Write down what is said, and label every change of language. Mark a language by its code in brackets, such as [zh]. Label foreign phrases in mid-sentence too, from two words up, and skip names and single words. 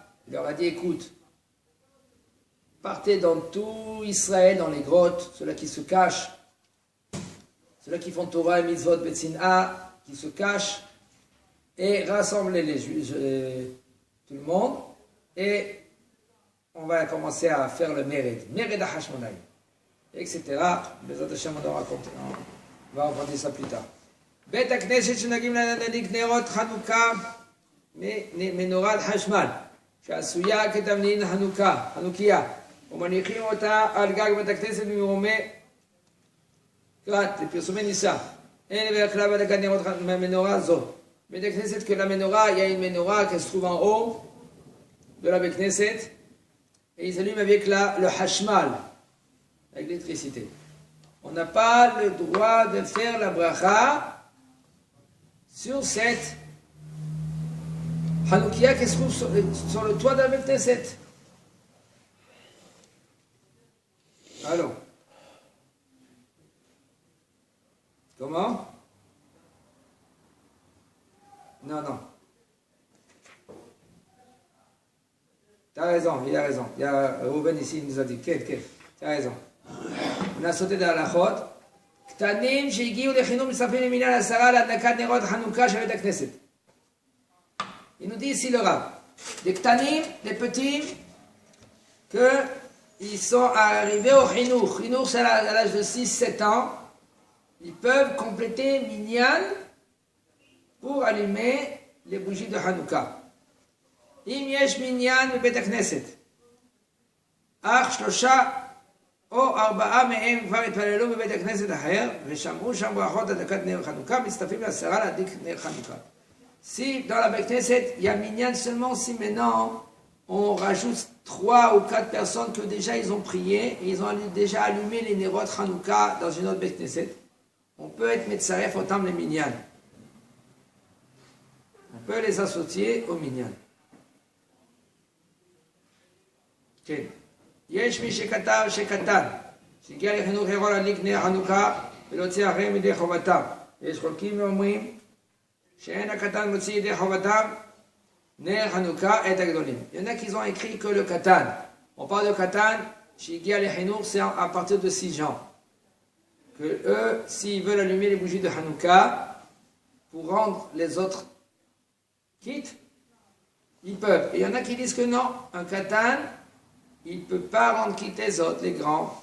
[fr] Il leur a dit, écoute, partez dans tout Israël, dans les grottes, ceux-là qui se cachent, ceux-là qui font Torah et [he] מצוות בצנעה, [fr] qui se cachent, et rassemblez tout le monde, et on va commencer à faire le [he] מרד החשמונאי, [fr] etc. [he] בעזרת השם, [fr] on va raconter ça plus tard. [he] בית הכנסת שנוגעים להדליק נרות חנוכה מנורת חשמל, שעשויה כתבנין חנוכיה. ומניחים אותה על גג בית הכנסת ממרומי קראת, לפרסומי ניסה. אין בדרך כלל בהדלקת נרות מהמנורה זו. בית הכנסת [fr] que la menorah, il y a une menorah qui se trouve en haut de la [he] בית כנסת [fr] et ils s'allument avec le hashmal, avec l'électricité. On n'a pas le droit de faire la bracha sur cette Hanoukia qui se trouve sur le toit de la [he] בית כנסת. [fr] Allons. Comment? Non. T'as raison, il a raison. Il y a Ruben ici, il nous a dit, t'as raison. On a sauté dans la chôte. [he] קטנים שהגיעו לחינוך מצטרפים למניין 10 להדלקת נרות חנוכה של בית הכנסת. [fr] Il nous dit ici le Rav. Des ktanim, des petits, qu'ils sont arrivés au Chinour. Chinour, c'est à l'âge de 6-7 ans. Ils peuvent compléter minyan pour allumer les bougies de Hanouka. [he] אם יש מניין בבית הכנסת. אך שלושה או 4 מהם כבר התפללו בבית הכנסת אחר ושמעו שם ברכות הדלקת נר חנוכה, מצטרפים ל10 להדליק נר חנוכה. [fr] Si dans la [he] בית כנסת [fr] il y a minyan seulement si maintenant on rajoute 3 ou 4 personnes que déjà ils ont prié et ils ont déjà allumé les [he] נרות חנוכה [fr] dans une autre [he] בית כנסת, [fr] on peut être metzaref autant les minyan. On peut les associer au minyan. Okay. [he] יש מי שכתב שקטן, שהגיע לחינוך יכול להדליק נר חנוכה ולהוציא אחריהם ידי חובתם. ויש חולקים ואומרים שאין הקטן מוציא ידי חובתם נר חנוכה את הגדולים. [fr] Il y en a qui ont écrit que le katan, on parle de katan, [he] שהגיע לחינוך [fr] c'est à partir de 6 ans. Que eux, s'ils veulent allumer les bougies de Hanouka pour rendre les autres quittes, ils peuvent. Et il y en a qui disent que non, un katan, il ne peut pas rendre quitter les autres, les grands.